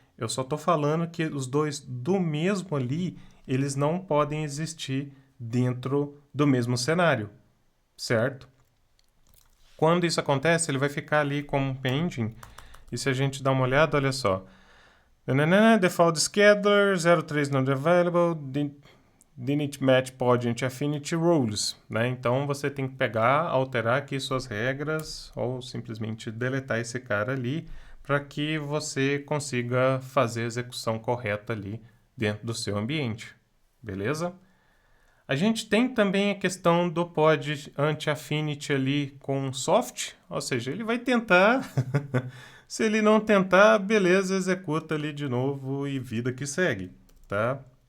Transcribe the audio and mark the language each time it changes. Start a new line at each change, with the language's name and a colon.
Portuguese: Eu só estou falando que os dois do mesmo ali, eles não podem existir dentro do mesmo cenário, certo? Quando isso acontece, ele vai ficar ali como um pending, e se a gente dá uma olhada, olha só.
English: Default scheduler, 03 not available, didn't match pod anti-affinity rules, né?
Portuguese: Então você tem que pegar, alterar aqui suas regras ou simplesmente deletar esse cara ali para que você consiga fazer a execução correta ali dentro do seu ambiente, beleza? A gente tem também a questão do pod anti-affinity ali com soft, ou seja, ele vai tentar, se ele não tentar, beleza, executa ali de novo e vida que segue, tá?